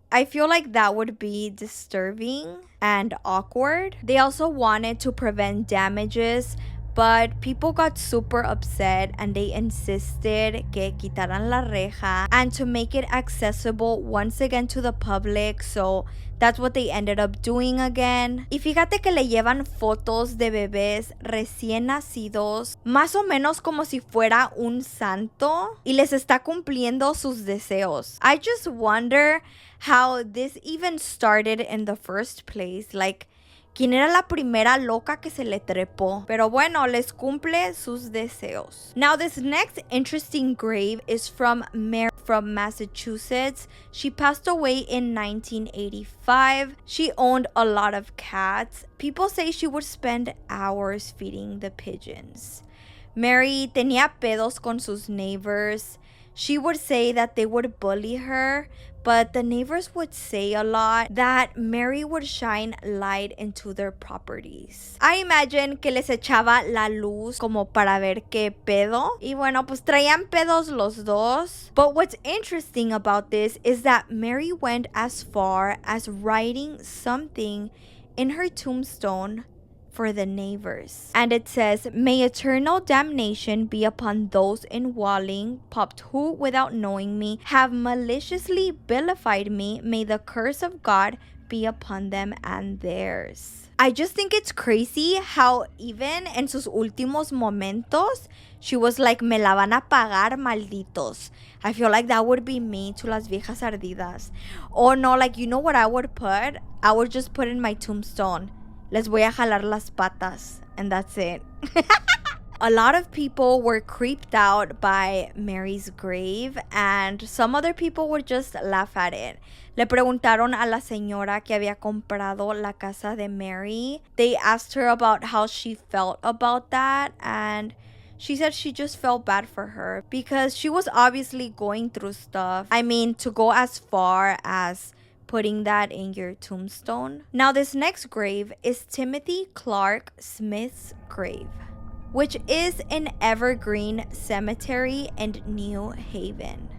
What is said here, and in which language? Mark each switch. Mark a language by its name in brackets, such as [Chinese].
[English] I feel like that would be disturbing and awkward. They also wanted to prevent damages, but people got super upset and they insisted [Spanish] que quitaran la reja [English] and to make it accessible once again to the public. So that's what they ended up doing again. [Spanish] Y fíjate que le llevan fotos de bebés recién nacidos, más o menos como si fuera un santo, y les está cumpliendo sus deseos. [English] I just wonder how this even started in the first place. Like, [Spanish] ¿quién era la primera loca que se le trepó? Pero bueno, les cumple sus deseos. [English] Now, this next interesting grave is from Mary from Massachusetts. She passed away in 1985. She owned a lot of cats. People say she would spend hours feeding the pigeons. [Spanish] Mary tenía pedos con sus neighbors. [English] She would say that they would bully her, but the neighbors would say a lot that Mary would shine light into their properties. I imagine [Spanish] que les echaba la luz como para ver qué pedo. Y bueno, pues traían pedos los dos. [English] But what's interesting about this is that Mary went as far as writing something in her tombstone for the neighbors. And it says, "May eternal damnation be upon those in Walling, popped who, without knowing me, have maliciously vilified me. May the curse of God be upon them and theirs." I just think it's crazy how even [Spanish] en sus últimos momentos, [English] she was like, [Spanish] "Me la van a pagar, malditos." [English] I feel like that would be me to [Spanish] las viejas ardidas. [English] Or no, like, you know what I would put? I would just put in my tombstone, [Spanish] "Les voy a jalar las patas," [English] and that's it. A lot of people were creeped out by Mary's grave, and some other people would just laugh at it. [Spanish] Le preguntaron a la señora que había comprado la casa de Mary. [English] They asked her about how she felt about that, and she said she just felt bad for her because she was obviously going through stuff. I mean, to go as far as putting that in your tombstone. Now, this next grave is Timothy Clark Smith's grave, which is in Evergreen Cemetery in New Haven.